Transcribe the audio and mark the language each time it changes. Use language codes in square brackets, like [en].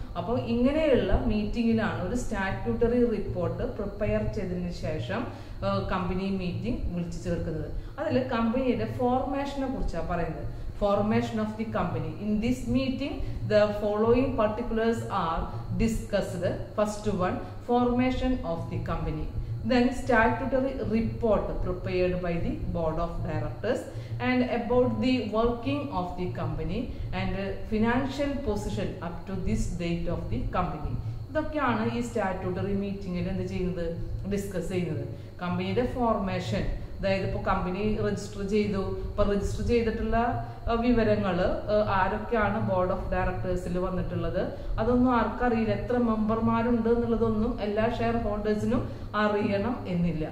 [ml] അപ്പോൾ ഇങ്ങനെയുള്ള മീറ്റിംഗിലാണ് ഒരു സ്റ്റാറ്റ്യൂട്ടറി റിപ്പോർട്ട് പ്രിപ്പയർ ചെയ്തതിന് ശേഷം കമ്പനി മീറ്റിംഗ് വിളിച്ചു ചേർക്കുന്നത്. അതിൽ കമ്പനിയുടെ ഫോർമേഷനെ കുറിച്ചാണ് പറയുന്നത്. [en] Formation of the company. In this meeting, the following particulars are discussed. First one, formation of the company. Then statutory report prepared by the board of directors and about the working of the company and financial position up to this date of the company. [ml] ഇതൊക്കെയാണ് ഈ statutory മീറ്റിംഗിൽ എന്ത് ചെയ്യുന്നത്, discuss ചെയ്യുന്നത്. കമ്പനിയുടെ formation, അതായത് ഇപ്പോൾ company register ചെയ്തു, ഇപ്പൊ രജിസ്റ്റർ ചെയ്തിട്ടുള്ള വിവരങ്ങൾ ആരൊക്കെയാണ് ബോർഡ് ഓഫ് ഡയറക്ടേഴ്സിൽ വന്നിട്ടുള്ളത് അതൊന്നും ആർക്കറിയില്ല. എത്ര മെമ്പർമാരുണ്ട് എന്നുള്ളതൊന്നും എല്ലാ ഷെയർ ഹോൾഡേഴ്സിനും അറിയണം എന്നില്ല.